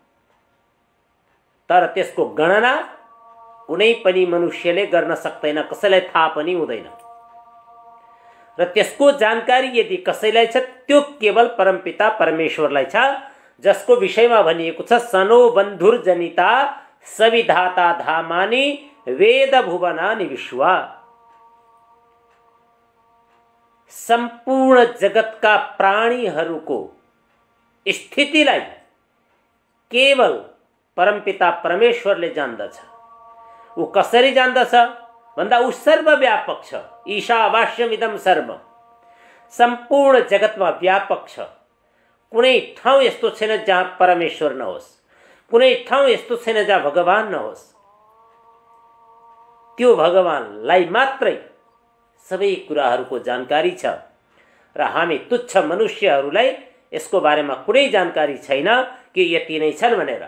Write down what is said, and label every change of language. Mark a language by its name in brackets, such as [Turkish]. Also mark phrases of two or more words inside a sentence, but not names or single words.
[Nepali] तर त्यसको गणना कुनै पनि मनुष्यले गर्न सक्दैन, कसैलाई थाहा पनि हुँदैन। र त्यसको जानकारी यदि कसैलाई छ त्यो केवल परमपिता परमेश्वरलाई छ, जसको विषयमा भनिएको छ [Sanskrit] सनो बन्धुर्जनिता सविधाता धामानि वेद भुवनानि विश्वा। [Nepali] सम्पूर्ण जगतका प्राणीहरूको स्थितिलाई केवल परमपिता परमेश्वरले जान्दछ। ऊ कसरी जान्दछ भन्दा ऊ सर्वव्यापक छ। [Sanskrit] ईशावास्यमिदं सर्वम्, [Nepali] सम्पूर्ण जगतमा व्यापक छ। कुनै ठाउँ यस्तो छैन जहाँ परमेश्वर नहोस्, कुनै ठाउँ यस्तो छैन जहाँ भगवान नहोस्। त्यो भगवानलाई मात्रै सबै कुराहरूको जानकारी छ र हामी तुच्छ मनुष्यहरूलाई यसको बारेमा कुनै जानकारी छैन कि यति नै छन् भनेर।